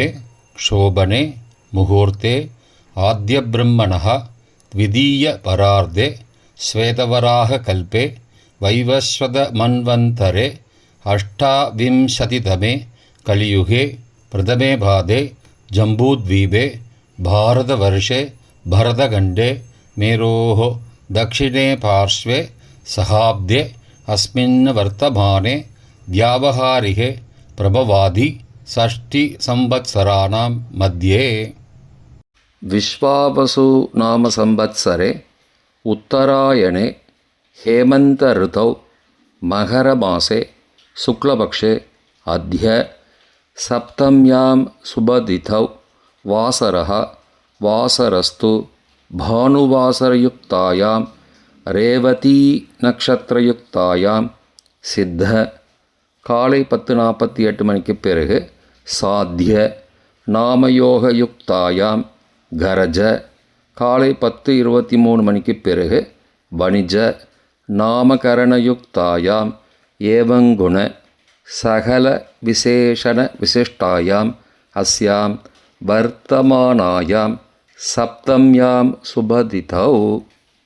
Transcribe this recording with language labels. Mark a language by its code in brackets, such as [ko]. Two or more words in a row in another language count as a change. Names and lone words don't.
[sa] शोभने मुहूर्ते आद्य ब्रह्मणः द्वितीय परार्धे श्वेतवराह कल्पे वैवस्वत मन्वन्तरे अष्टाविंशतितमे कलियुगे प्रथमे पादे जम्बूद्वीपे भारतवर्षे भरतखण्डे मेरोः दक्षिणे पार्श्वे सहाब्दे अस्मिन् वर्तमाने व्यावहारिके प्रभवादि षष्टिसंवत्सराणां मध्ये विश्वावसु नाम संवत्सरे उत्तरायणे हेमन्त ऋतौ मकरमासे शुक्लपक्षे अद्य सप्तम्यां शुभतिथौ वासरः वासरस्तु भानुवासरयुक्तायां रेवती नक्षत्रयुक्तायां सिद्ध [ta] காலை 10:48 மணிக்கு பிறகு [sa] சாத்திய नामयोगयुक्तायां गरज [ta] காலை 10:23 மணிக்கு பிறகு [sa] वणिज नामकरणयुक्तायां एवंगुण सकल विशेषण विशिष्टायां अस्यां वर्तमानायां सप्तम्यां शुभतिथौ